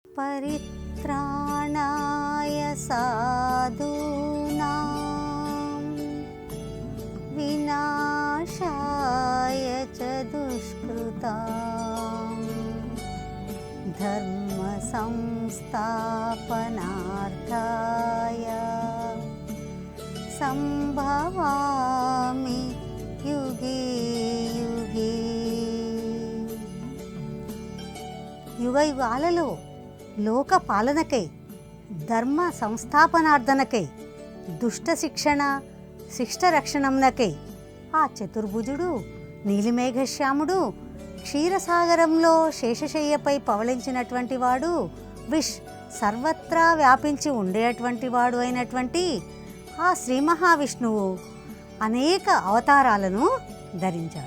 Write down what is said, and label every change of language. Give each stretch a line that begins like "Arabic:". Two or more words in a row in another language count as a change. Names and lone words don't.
Sanskrit: పరిత్రాణాయ సాధూనాం వినాశాయ చ దుష్కృతాం ధర్మ సంస్థాపనార్థాయ సంభవామి యుగే యుగే.
Telugu: యుగ యుగాలలో లోక పాలనకై, ధర్మ సంస్థాపనార్థనకై, దుష్ట శిక్షణ శిష్ట రక్షణమునకై ఆ చతుర్భుజుడు నీలిమేఘశ్యాముడు క్షీరసాగరంలో శేషశయ్యపై పవళించినటువంటి వాడు, సర్వత్రా వ్యాపించి ఉండేటువంటి వాడు అయినటువంటి ఆ శ్రీ మహావిష్ణువు అనేక అవతారాలను ధరించాడు.